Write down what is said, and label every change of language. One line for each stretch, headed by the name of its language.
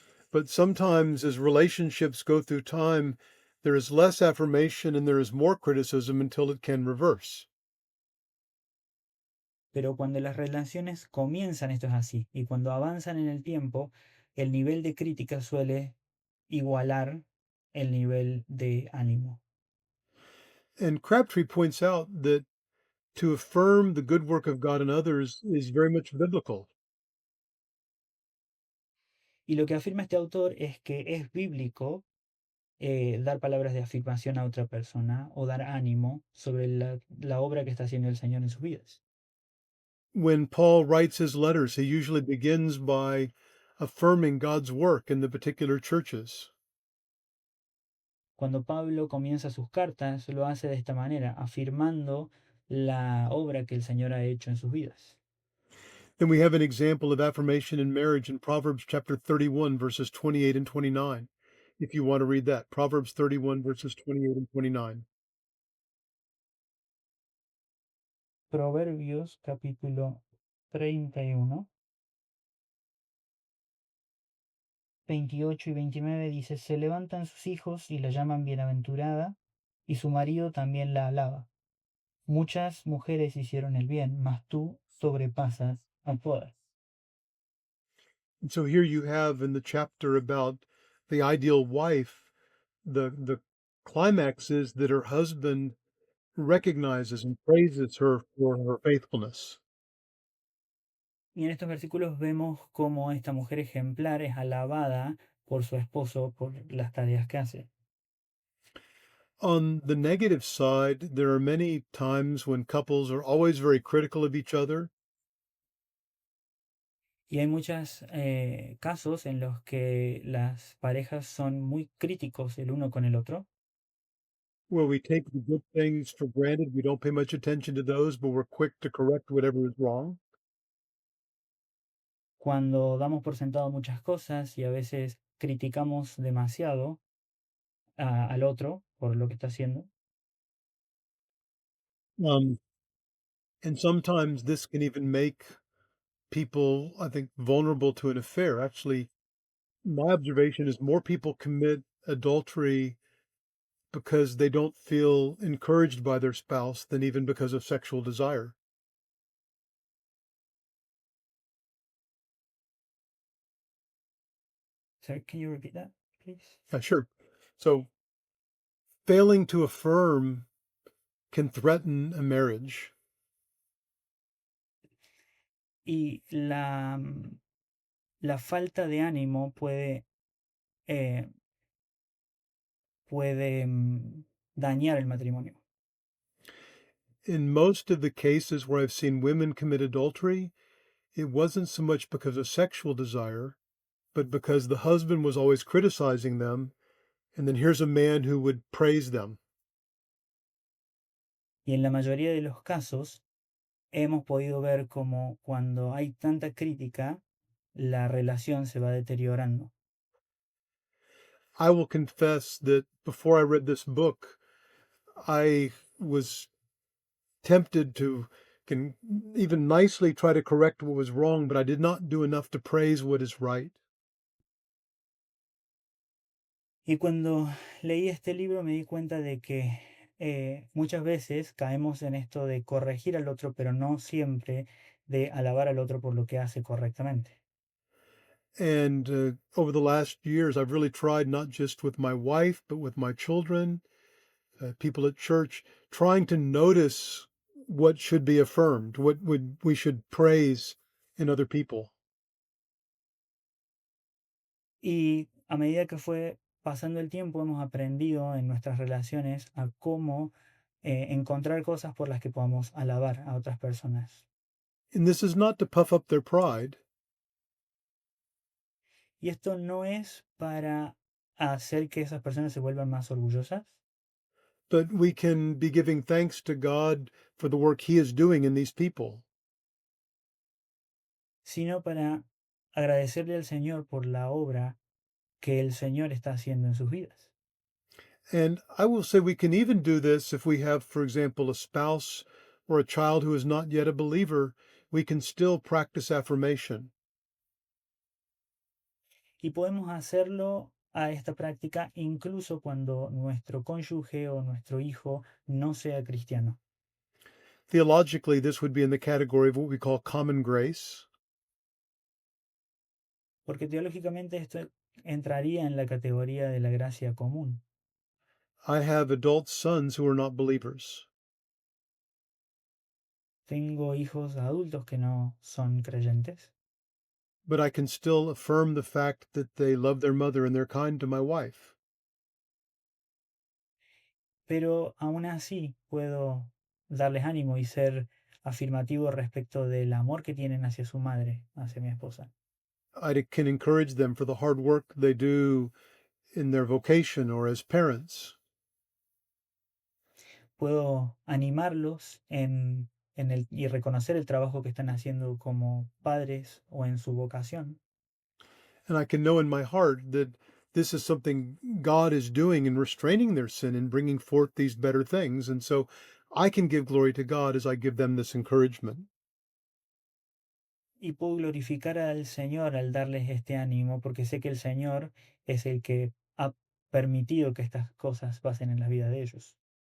English: But sometimes, as relationships go through time, there is less affirmation and there is more criticism until it can reverse.
Spanish: Pero cuando las relaciones comienzan, esto es así, y cuando avanzan en el tiempo, el nivel de crítica suele igualar el nivel de ánimo.
English: And Crabtree points out that to affirm the good work of God in others is very much biblical.
Spanish: Y lo que afirma este autor es que es bíblico dar palabras de afirmación a otra persona o dar ánimo sobre la obra que está haciendo el Señor en sus vidas.
English: When Paul writes his letters, he usually begins by affirming God's work in the particular churches.
Spanish: Cuando Pablo comienza sus cartas, lo hace de esta manera, afirmando la obra que el Señor ha hecho en sus vidas.
English: Then we have an example of affirmation in marriage in Proverbs chapter 31, verses 28 and 29. If you want to read that, Proverbs 31, verses 28 and 29.
Spanish: Proverbios capítulo 31, 28 y 29 dice, se levantan sus hijos y la llaman bienaventurada, y su marido también la alaba. Muchas mujeres hicieron el bien, mas tú sobrepasas a todas.
English: And so here you have in the chapter about the ideal wife, the climax is that her husband recognizes and praises her for her faithfulness.
Spanish: Y en estos versículos vemos cómo esta mujer ejemplar es alabada por su esposo por las tareas que hace.
English: On the negative side, there are many times when couples are always very critical of each other.
Spanish: Y hay muchos casos en los que las parejas son muy críticos el uno con el otro,
English: Where we take the good things for granted, we don't pay much attention to those, but we're quick to correct whatever is wrong.
Spanish: cuando damos por sentado muchas cosas y a veces criticamos demasiado al otro por lo que está haciendo.
English: Um, and sometimes this can even make people, I think, vulnerable to an affair. Actually, my observation is more people commit adultery because they don't feel encouraged by their spouse than even because of sexual desire. Sorry, can you repeat that, please? Sure. So, failing to affirm can threaten a marriage.
Spanish: Y la falta de ánimo eh, puede dañar el matrimonio.
English: in most of the cases where I've seen women commit adultery, it wasn't so much because of sexual desire, but because the husband was always criticizing them, and then here's a man who would praise them.
Spanish: Y en la mayoría de los casos hemos podido ver cómo cuando hay tanta crítica, la relación se va deteriorando.
English: I will confess that before I read this book, I was tempted to can even nicely try to correct what was wrong, but I did not do enough to praise what is right.
Spanish: Y cuando leí este libro me di cuenta de que muchas veces caemos en esto de corregir al otro, pero no siempre de alabar al otro por lo que hace correctamente.
English: And over the last years, I've really tried not just with my wife, but with my children, people at church, trying to notice what should be affirmed, what would we should praise in other people.
Spanish: Y a medida que fue pasando el tiempo, hemos aprendido en nuestras relaciones a cómo encontrar cosas por las que podamos alabar a otras personas.
English: And this is not to puff up their pride,
Spanish: Y esto no es para hacer que esas personas se vuelvan más orgullosas,
English: but we can be giving thanks to God for the work He is doing in these people.
Spanish: sino para agradecerle al Señor por la obra que el Señor está haciendo en sus vidas.
English: And I will say we can even do this if we have, for example, a spouse or a child who is not yet a believer. We can still practice affirmation.
Spanish: Y podemos hacerlo a esta práctica incluso cuando nuestro cónyuge o nuestro hijo no sea cristiano.
English: Theologically, this would be in the category of what we call common grace.
Spanish: Porque teológicamente esto entraría en la categoría de la gracia común.
English: I have adult sons who are not believers,
Spanish: Tengo hijos adultos que no son creyentes,
English: but I can still affirm the fact that they love their mother and they're kind to my wife.
Spanish: pero aún así puedo darles ánimo y ser afirmativo respecto del amor que tienen hacia su madre, hacia mi esposa.
English: I can encourage them for the hard work they do in their vocation or as parents.
Spanish: Puedo animarlos y reconocer el trabajo que están haciendo como padres o en su vocación.
English: And I can know in my heart that this is something God is doing in restraining their sin and bringing forth these better things. And so I can give glory to God as I give them this encouragement.
Spanish: Y puedo glorificar al Señor al darles este ánimo, porque sé que el Señor es el que ha permitido que estas cosas pasen en la vida de ellos.